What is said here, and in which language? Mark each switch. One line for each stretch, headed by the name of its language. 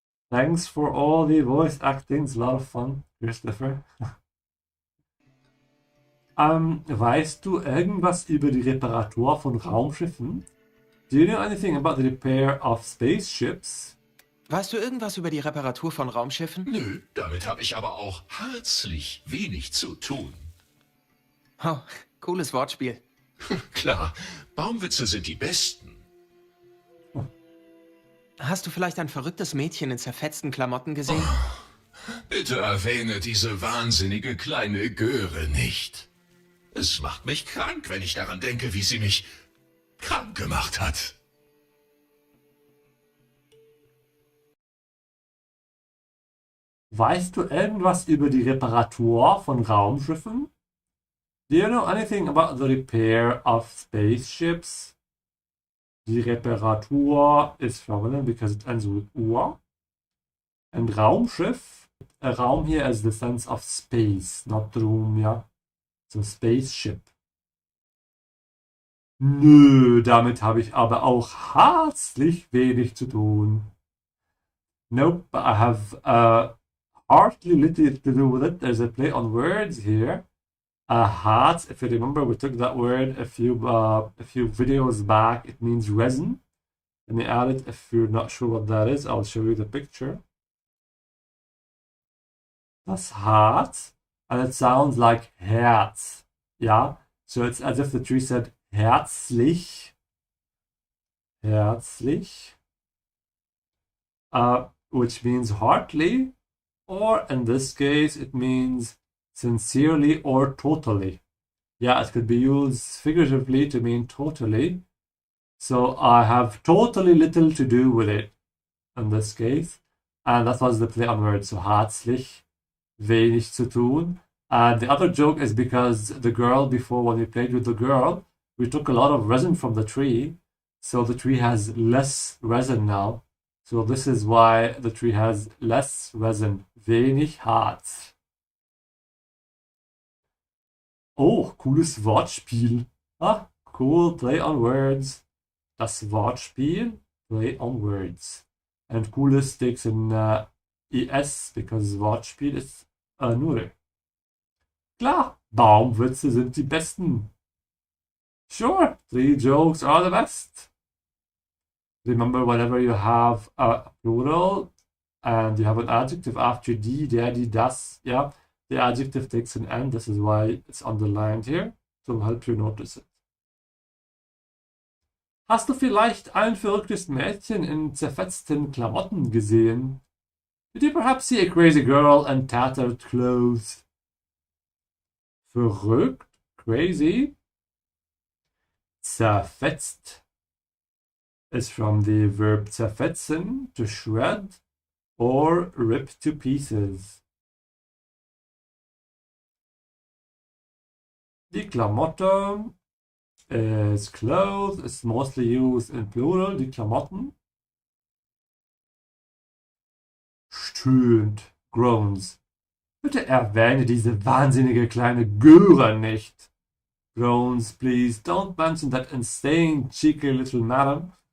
English: Thanks for all the voice acting. It's a lot of fun, Christopher.
German: Weißt du irgendwas über die Reparatur von Raumschiffen?
English: Do you know anything about the repair of spaceships?
German: Weißt du irgendwas über die Reparatur von Raumschiffen? Nö, damit habe ich aber auch herzlich wenig zu tun. Oh, cooles Wortspiel. Klar, Baumwitze sind die besten. Hast du vielleicht ein verrücktes Mädchen in zerfetzten Klamotten gesehen? Bitte erwähne diese wahnsinnige kleine Göre nicht. Es macht mich krank, wenn ich daran denke, wie sie mich krank gemacht hat. Weißt du irgendwas über die Reparatur von Raumschiffen?
English: Do you know anything about the repair of spaceships? Die Reparatur is feminine because it ends with ur. And Raumschiff, a Raum here has the sense of space, not room, yeah. So spaceship.
German: Nö, damit habe ich aber auch herzlich wenig zu tun.
English: Nope, I have hardly little to do with it. There's a play on words here. Harz, if you remember, we took that word a few videos back. It means resin. Let me add it. If you're not sure what that is, I'll show you the picture. Das Harz, and it sounds like Herz. Yeah, so it's as if the tree said herzlich.
German: Herzlich.
English: Which means heartily, or in this case, it means sincerely or totally. Yeah, it could be used figuratively to mean totally. So I have totally little to do with it in this case. And that was the play on words.
German: So herzlich, wenig zu tun.
English: And the other joke is because the girl before, when we played with the girl, we took a lot of resin from the tree. So the tree has less resin now. So this is why the tree has less resin.
German: Wenig Harz. Oh, cooles Wortspiel.
English: Ah, cool, play on words. Das Wortspiel, play on words. And cooles takes in ES, because Wortspiel ist nur.
German: Klar, Baumwitze sind die besten.
English: Sure, 3 jokes are the best. Remember, whenever you have a plural and you have an adjective after die, der, die, das, yeah, the adjective takes an N. This is why it's underlined here. To help you notice it.
German: Hast du vielleicht ein verrücktes Mädchen in zerfetzten Klamotten gesehen?
English: Did you perhaps see a crazy girl in tattered clothes? Verrückt, crazy. Zerfetzt is from the verb zerfetzen, to shred or rip to pieces. Die Klamotte is clothes, is mostly used in plural, die Klamotten.
German: Stöhnt,
English: groans.
German: Bitte erwähne diese wahnsinnige kleine Göre nicht.
English: Groans, please don't mention that insane, cheeky little madam.